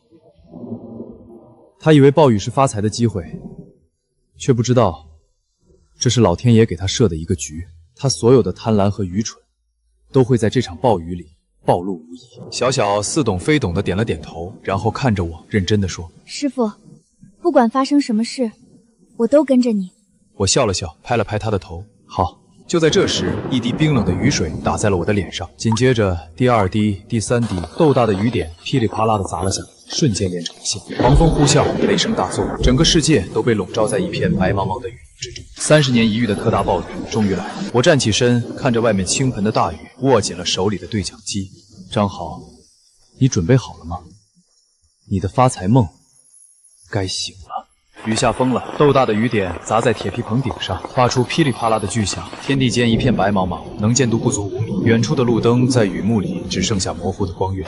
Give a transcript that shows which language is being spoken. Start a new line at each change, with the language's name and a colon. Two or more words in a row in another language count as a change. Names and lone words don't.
Chinese: 他以為暴雨是發財的機會，卻不知道這是老天爺給他設的一個局。他所有的貪婪和愚蠢，都會在這場暴雨裡暴露無遺。小小似懂非懂的點了點頭，然後看着我，認真的說：“ 師傅，不管發生什麼事，我都跟着你。” 我笑了笑，拍了拍他的頭。好。就在這時，一滴冰冷的雨水打在了我的臉上，緊接着第二滴、第三滴，豆大的雨點噼里啪啦的砸了下來，瞬間連成了線。狂風呼嘯，雷聲大作，整個世界都被籠罩在一片白茫茫的雨之中。30年一遇的特大暴雨終於來了。我站起身，看着外面倾盆的大雨，握緊了手裡的对讲機。張浩，你準備好了嗎？你的發財夢該醒了。雨下瘋了，豆大的雨點砸在鐵皮棚頂上，發出噼里啪啦的巨響。天地間一片白茫茫，能見度不足5米。遠處的路燈在雨幕裡只剩下模糊的光暈。